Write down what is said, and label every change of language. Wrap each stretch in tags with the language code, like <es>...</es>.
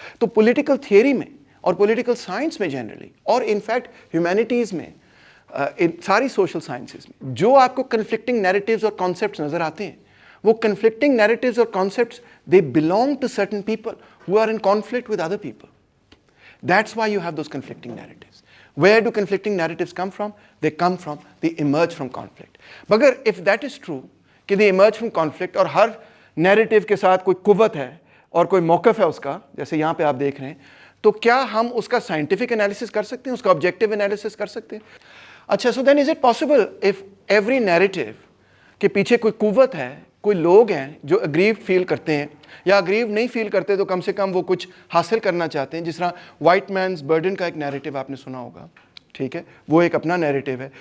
<ur>تو political theory میں اور پولیٹیکل سائنس میں جنرلی, اور انفیکٹ ہیومینٹیز میں, ساری سوشل سائنسز میں جو آپ کو کنفلکٹنگ نیریٹیوز اور کانسیپٹس نظر آتے ہیں, وہ کنفلکٹنگ نیریٹیوز اور concepts</ur> <en>They belong to certain people who are in conflict with other people. That's why you have those conflicting narratives. Where do conflicting narratives come from? They come from, they emerge from conflict.</en> <ur>مگر</ur> <en>if that is true,</en> <ur>کہ</ur> <en>they emerge from conflict</en> <ur>اور ہر narrative کے ساتھ کوئی قوت ہے اور کوئی موقف ہے اس کا, جیسے یہاں پہ آپ دیکھ رہے ہیں, تو کیا ہم اس کا scientific analysis کر سکتے ہیں, اس کا objective analysis کر سکتے ہیں؟ اچھا,</ur> <en>so then is it possible if every narrative</en> <ur>کے پیچھے کوئی قوت ہے, کوئی لوگ ہیں جو اگریوڈ فیل کرتے ہیں, یا اگریوڈ نہیں فیل کرتے تو کم سے کم وہ کچھ حاصل کرنا چاہتے ہیں, جس طرح وائٹ مینز برڈن کا ایک نیریٹو آپ نے سنا ہوگا, ٹھیک ہے, وہ ایک اپنا نیریٹو ہے.</ur>